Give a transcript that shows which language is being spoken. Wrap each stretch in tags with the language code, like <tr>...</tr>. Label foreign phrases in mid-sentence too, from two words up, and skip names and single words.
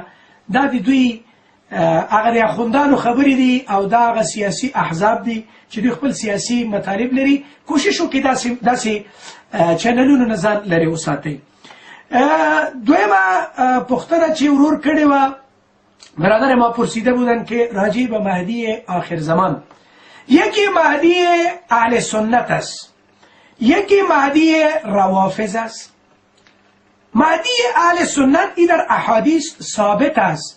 <ps>دا د دوی هغه د اخوندانو خبرې دي او دا هغه سیاسي احزاب دي چې دوی خپل سیاسي مطالب لري. کوشش وکړئ داسې چینلونو نه ځان لرې وساتئ. دویمه پوښتنه چې ورور کړې وه</ps> <fa>برادر ما پرسیده بودن که راجع به مهدی آخر زمان. یکی مهدی اهل سنت است، یکی مهدی روافض است. مهدی اهل سنت این در احادیث ثابت است.</fa>